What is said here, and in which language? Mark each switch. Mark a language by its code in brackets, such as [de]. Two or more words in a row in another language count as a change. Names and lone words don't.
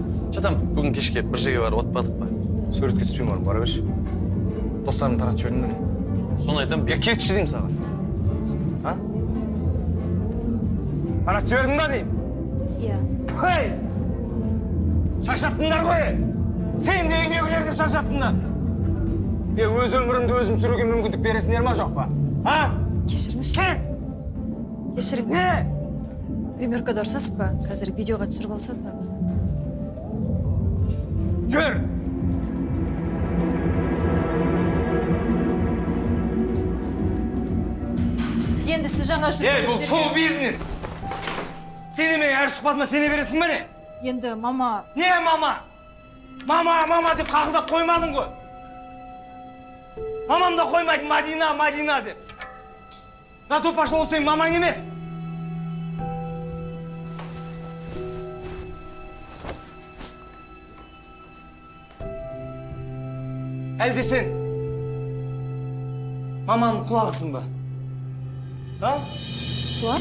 [kk] Жатам, бүгін кешке бір жерге барып отпадық па? Суретке түспеймін орын, бара берші. Достарым таратып жібердім бе? Соны айтам, Кетші деймін саған. Таратып жібердің ба деймін? Иә. Шаршаттыңдар ғой! Sen de үйдегілерді шаршаттыңдар. Өз өмірімді өзім сүруге мүмкіндік бересіңдер ма жоқ па? А? кешіріңізші. Кешірің. Не? Гримеркада ұрсасыз ба? Қазір видеоға түсіріп алса тағы. Жүр! Енді сіз жаңа Бұл шоу-бизнес. Сені мен әр сұхбатыма сене бересің бе не? Енді мама... Не мама? Мама деп қақылдап қоймадың ғой. Мамам да қоймайды Мадина деп. [ru] На то пошло [kk] сенің мамаң емес. Әлде сен мамамның құлағысың ба? А? Құлақ?